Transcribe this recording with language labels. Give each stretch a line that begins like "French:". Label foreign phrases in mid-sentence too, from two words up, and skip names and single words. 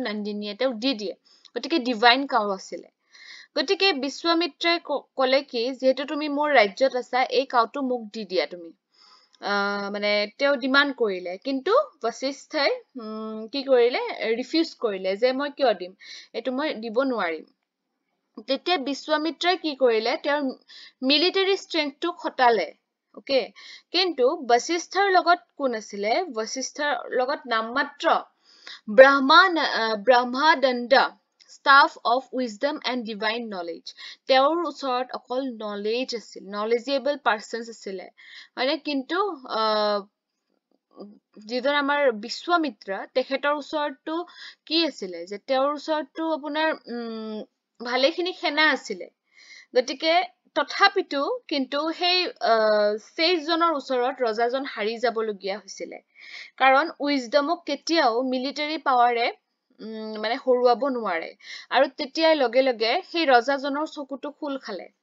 Assamese: নন্দিনীয়ে তেওঁ দি দিয়ে গতিকে
English: divine cow
Assamese: আছিলে গতিকে বিশ্বমিত্ৰই ক'লে কি যেহেতু তুমি মোৰ ৰাজ্যত আছা এই কাউটো মোক দি দিয়া তুমি মানে তেও ডিমান্ড কৰিলে কিন্তু বশিষ্ঠই কি কৰিলে ৰিফিউজ কৰিলে যে মই কিয় দিম এটো মই দিব নোৱাৰিম তেতিয়া বিশ্বমিত্ৰই কি কৰিলে তেওঁৰ
English: military strengthটো
Assamese: খটালে ওকে কিন্তু বশিষ্ঠৰ লগত কোন আছিলে বশিষ্ঠৰ লগত নামমাত্ৰ ব্ৰহ্মাদণ্ড
English: staff of wisdom and divine knowledge
Assamese: তেওঁৰ ওচৰত অকল knowledge আছিল
English: knowledgeable persons
Assamese: আছিলে মানে কিন্তু যিজন আমাৰ বিশ্বমিত্ৰ তেখেতৰ ওচৰতটো কি আছিলে যে তেওঁৰ ওচৰতটো আপোনাৰ ভালেখিনি সেনা আছিলে গতিকে তথাপিতো কিন্তু সেই সেজজনৰ ওচৰত ৰজাজন হাৰি যাবলগীয়া হৈছিলে কাৰণ উইজডমক কেতিয়াও
English: military powerে
Assamese: মানে হৰুৱাব নোৱাৰে আৰু তেতিয়াই লগে লগে সেই ৰজাজনৰ চকুটো খুল খালে